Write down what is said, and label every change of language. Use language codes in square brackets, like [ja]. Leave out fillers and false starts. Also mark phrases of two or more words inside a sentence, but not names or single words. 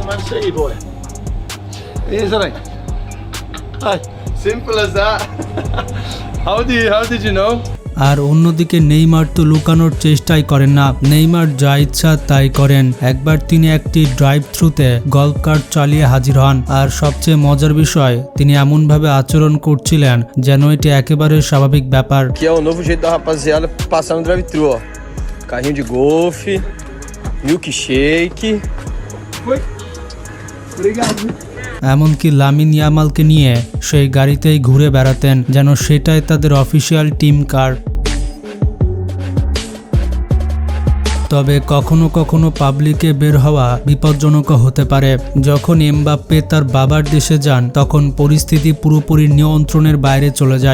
[bn] আর অন্যদিকে নেইমার তো লুকানোর চেষ্টাই করেন না। নেইমার যা ইচ্ছা তাই করেন। একবার তিনি একটি [en] drive thruতে golf cart [bn] চালিয়ে হাজির হন, আর সবচেয়ে মজার বিষয় তিনি এমনভাবে আচরণ করছিলেন যেন এটি একেবারে স্বাভাবিক ব্যাপার। [pt] Que é o novo jeito da rapaziada passar no drive-thru, ó. Carrinho de golfe, milkshake. Obrigado. [bn] এমনকি লামিন ইয়ামালকে নিয়ে সেই গাড়িতেই ঘুরে বেড়াতেন যেন সেটাই তাদের [en] official team car. [bn] তবে কখনো কখনো পাবলিকে বের হওয়া বিপজ্জনক হতে পারে। যখন এমবাপ্পে তার বাবার দেশে যান তখন পরিস্থিতি পুরোপুরি নিয়ন্ত্রণের বাইরে চলে যায়।